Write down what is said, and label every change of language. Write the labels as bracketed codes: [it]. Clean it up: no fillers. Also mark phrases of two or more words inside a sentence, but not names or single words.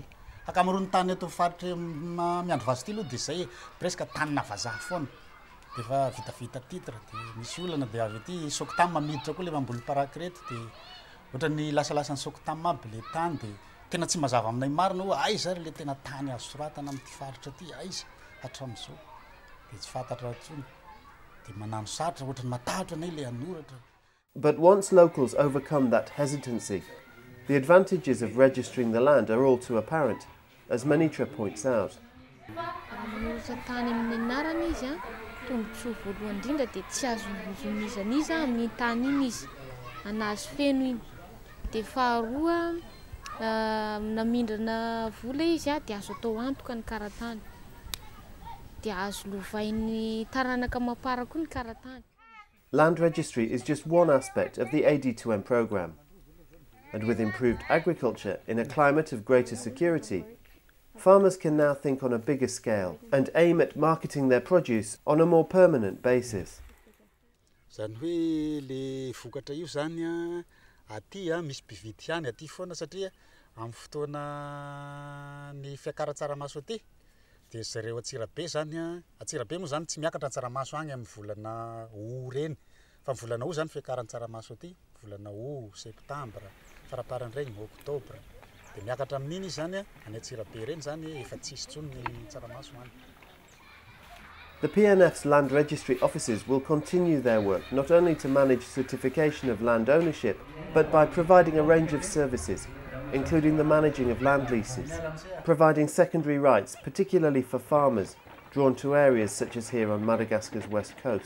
[mg] Akamarony tany eto faritra miandro vasity aloha dia zay presque tanina vazaha foana dia efa vitavita titre dia misy olana dia avy ety sokotamy mamiditra koa le mamboly parakrety dia ohatrany lasalasa ny sokotamy aby le tany dia tena tsy mazava aminay marina hoe aiza ary le tena tany azo soratana amin'ity faritra ty aiza hatramin'izao dia tsy fantatra intsony dia manano sarotra ohatrany matahotra anay le hanoratra. [en] But once locals overcome that hesitancy, the advantages of registering the land are all too apparent, as Menabe points out. [mg] Manoratra tany amin'ny anarana izy tombontsoa voalohany indrindra dia tsy azo mizaniza amin'ny tany iny izy anazo feno iny dia faharoa namindrana vola izy dia azo atao antoka ny karatany dia azo lovain'ny taranaka mapara koa ny karatany. [en] Land registry is just one aspect of the AD2M programme, and with improved agriculture in a climate of greater security, farmers can now think on a bigger scale and aim at marketing their produce on a more permanent basis. [mg] Zany hoe le vokatra io zany aty misy mpividy ihany aty foana satria amin'ny fotoana ny fiakaran-tsaramaso aty dia zareo Atsirabe zany Atsirabe moa zany tsy miakatra ny tsaramaso agny amin'ny volana O reny fa amin'ny volana O zany fiakaran-tsaramaso aty volana O, septambra, faraparan'ireny oktobra dia miakatra amin'iny izy zany any Atsirabe reny zany efa tsisy intsony ny tsaramaso agny. [en] The PNF's land registry offices will continue their work not only to manage certification of land ownership, but by providing a range of services, including the managing of land leases, providing secondary rights, particularly for farmers drawn to areas such as here on Madagascar's west coast.